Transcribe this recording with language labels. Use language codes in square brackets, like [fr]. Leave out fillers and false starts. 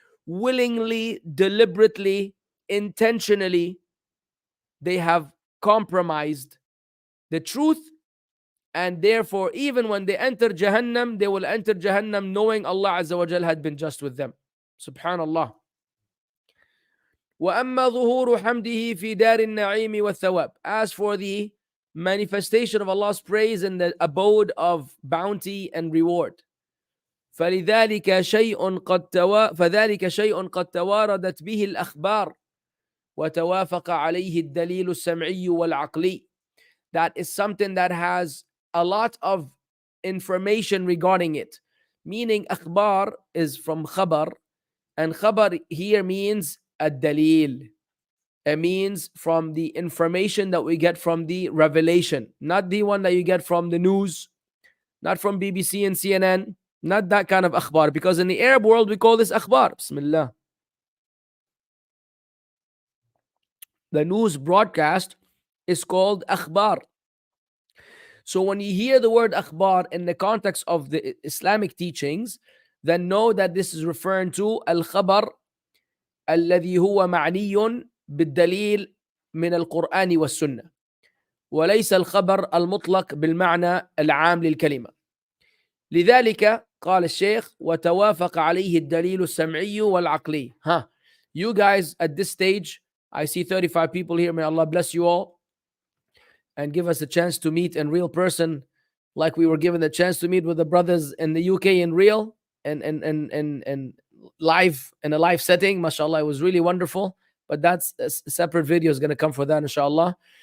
[en] Willingly, deliberately, intentionally, they have compromised the truth, and therefore even when they enter Jahannam, they will enter Jahannam knowing Allah Azza wa Jal had been just with them. Subhanallah. [ar] وَأَمَّا ظُهُورُ حَمْدِهِ فِي دَارِ النَّعِيمِ وَالثَّوَابِ, [en] as for the manifestation of Allah's praise in the abode of bounty and reward, [ar] فذلك شيء قد تواردت به الأخبار وتوافق عليه الدليل السمعي والعقلي. [en] That is something that has a lot of information regarding it. Meaning, akhbar is from khabar, and khabar here means ad-dalil. It means from the information that we get from the revelation, not the one that you get from the news, not from BBC and CNN, not that kind of akhbar, because in the Arab world we call this akhbar. Bismillah. The news broadcast is called akhbar. So when you hear the word akhbar in the context of the Islamic teachings, then know that this is referring to al-khabar [ar] الذي هو معني بالدليل من القرآن والسنة, وليس الخبر المطلق بالمعنى العام للكلمة. لذلك قال الشيخ وتوافق عليه الدليل السمعي والعقلي. [en] You guys at this stage, I see 35 people here, may Allah bless you all. and give us a chance to meet in real person, like we were given the chance to meet with the brothers in the UK in real and live in a live setting. Mashallah, it was really wonderful. But that's a separate video is going to come for that, inshallah.